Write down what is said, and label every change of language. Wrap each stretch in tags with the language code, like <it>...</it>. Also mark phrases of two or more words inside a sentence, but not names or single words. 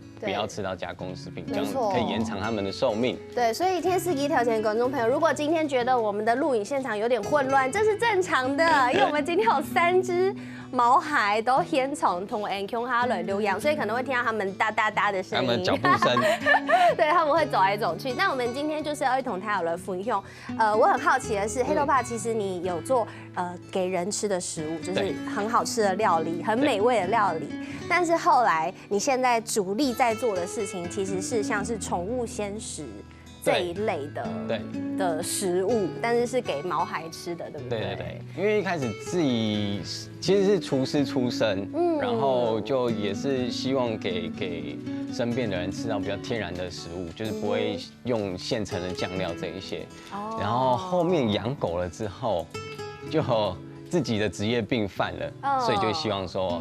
<zh>不要吃到加工食品，這樣可以延長他們的壽命。對，所以天司機條前觀眾朋友，如果今天覺得我們的錄影現場有點混亂，這是正常的，因為我們今天有3隻毛孩都先從同安康哈來留養，所以可能會聽到他們噠噠噠的聲音，他們腳步聲，對，他們會走來走去。那我們今天就是要一同他有來分享。我很好奇的是，黑頭爸，其實你有做給人吃的食物，就是很好吃的料理，很美味的料理。但是後來你現在主力在做的事情，其實是像是寵物鮮食這一類的食物，但是是給毛孩吃的，對不對？對，因為一開始自己其實是廚師出身，然後就也是希望給身邊的人吃到比較天然的食物，就是不會用現成的醬料這一些。然後後面養狗了之後，就自己的職業病犯了，所以就希望說。</zh>